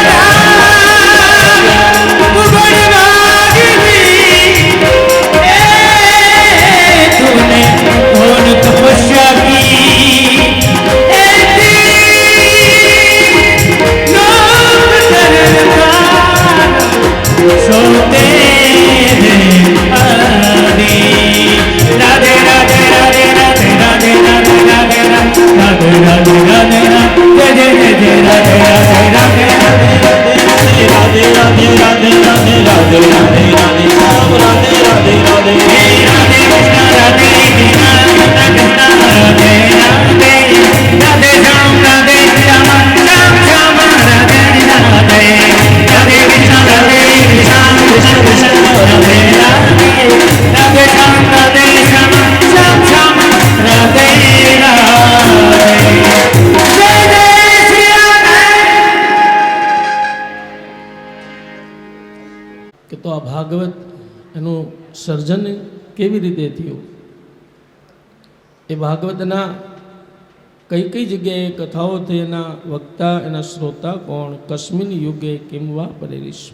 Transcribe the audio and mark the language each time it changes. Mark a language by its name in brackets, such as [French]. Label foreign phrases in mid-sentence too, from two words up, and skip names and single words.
[Hindi] तूने कौन तपस्या की, सोते राधे राधे राधे राधे राधे राधे राधे राधे राधे राधे राधे राधे जय जय जय राधे राधे राधे राधे राधे राधे राधे राधे राधे राधे राधे श्याम राधे राधे राधे। राधे कृष्ण राधे कृष्ण कृष्ण राधे राधे राधे श्याम राधे श्याम श्याम श्याम राधे राधे राधे कृष्ण कृष्ण कृष्ण राधे राधे राधे श्याम राधे श्याम श्याम श्याम राधे राधे। जय जय श्री राधे। [Gujarati] કે તો આ ભાગવત એનું સર્જન કેવી રીતે થયું, એ ભાગવતના કઈ કઈ જગ્યાએ કથાઓ થઈ, એના વક્તા એના શ્રોતા કોણ, [Sanskrit] कस्मिन् युगे [Gujarati] કેમ વાપરે વિશ્વ।